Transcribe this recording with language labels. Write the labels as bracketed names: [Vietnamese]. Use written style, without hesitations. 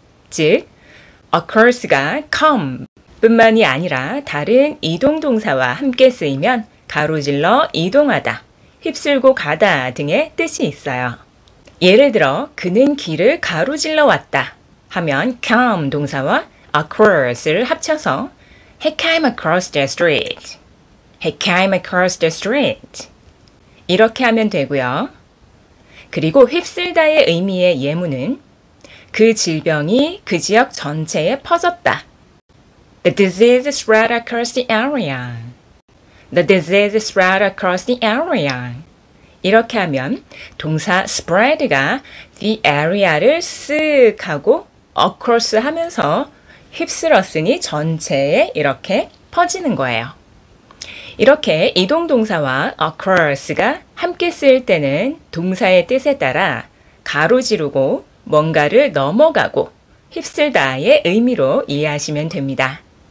[Korean] 즉, occurs가 come 뿐만이 아니라 다른 이동동사와 함께 쓰이면 가로질러 이동하다, 휩쓸고 가다 등의 뜻이 있어요. 예를 들어 그는 길을 가로질러 왔다 하면 come 동사와 across를 합쳐서 [English] He came across the street. He came across the street. [Korean] 이렇게 하면 되고요. 그리고 휩쓸다의 의미의 예문은 그 질병이 그 지역 전체에 퍼졌다. [English] The disease spread across the area. The disease spread across the area. [Korean] 이렇게 하면 동사 spread가 the area를 쓱 하고 across 하면서 휩쓸었으니 전체에 이렇게 퍼지는 거예요. 이렇게 이동동사와 across가 함께 쓰일 때는 동사의 뜻에 따라 가로지르고 뭔가를 넘어가고 휩쓸다의 의미로 이해하시면 됩니다.